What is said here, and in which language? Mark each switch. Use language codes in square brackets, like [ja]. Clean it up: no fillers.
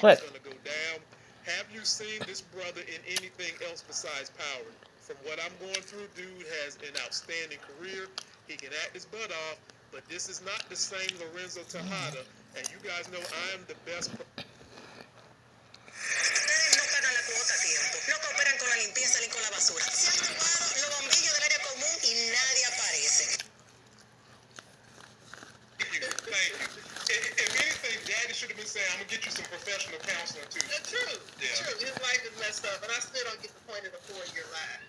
[en] quick. is going to go down. Have you seen this brother in anything else besides Power? From what I'm going through, dude has an outstanding career. He can act his butt off, but this is not the same Lorenzo Tejada. And you guys know I am the best. [es] Ustedes no pagan la cuota a tiempo, no cooperan con la limpieza ni con la basura. Se han robado los bombillos del área común y nadie aparece. [en] Thank you. If anything, Daddy should have been saying, I'm going to get you some professional counseling, too. True. Yeah. True. His life is messed up, and I still don't get the point of the 4-year lie.